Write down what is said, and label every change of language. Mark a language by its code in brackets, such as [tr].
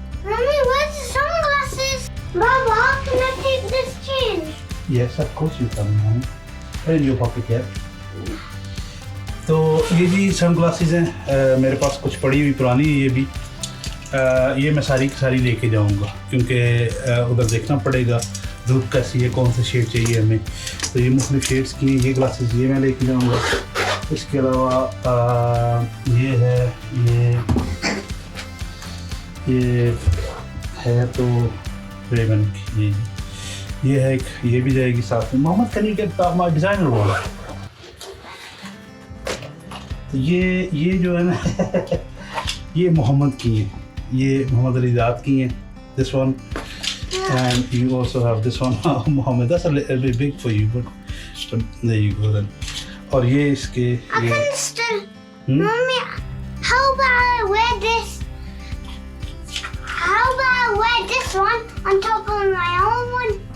[en] Mommy, where's the sunglasses? Baba, can I take this change? Yes, of course you can. Where is your pocket here? [ur] تو یہ جی سن glasses ہیں, میرے پاس کچھ پڑی ہوئی پرانی ہے یہ بھی. یہ میں ساری کی ساری لے کے جاؤں گا کیونکہ ادھر دیکھنا پڑے گا دھوپ کیسی ہے, کون سے شیڈ چاہیے ہمیں. تو یہ مختلف شیڈس کی ہیں یہ گلاسز, یہ میں لے کے جاؤں گا. اس کے علاوہ یہ ہے, یہ ہے تو ریبن کی, یہ ہے ایک, یہ بھی جائے گی ساتھ میں. [en] Muhammad can you get my designer wall? [ur] یہ جو ہے نا یہ محمد کی ہیں, یہ محمد علی ذات کی ہیں. [en] This one and you also have this one Muhammad. That's a bit big for you but there you go then. [ur] اور یہ اس کے [en] I can still. Mommy, how about I wear this? How about I wear this one on top of my own one?